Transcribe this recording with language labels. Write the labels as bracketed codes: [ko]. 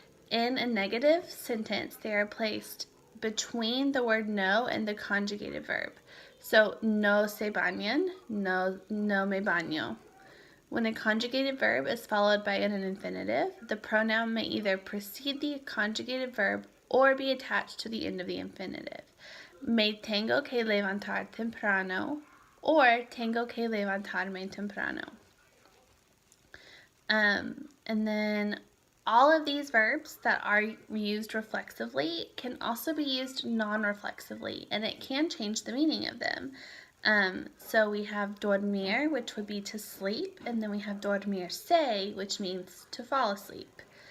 [en] In a negative sentence, they are placed between the word no and the conjugated verb. [es] So, no se bañan, no me baño. [en] When a conjugated verb is followed by an infinitive, the pronoun may either precede the conjugated verb or be attached to the end of the infinitive. [es] Me tengo que levantar temprano, or tengo que levantarme temprano. [en] And then all of these verbs that are used reflexively can also be used non-reflexively, and it can change the meaning of them. So we have dormir, which would be to sleep, and then we have dormirse, which means to fall asleep.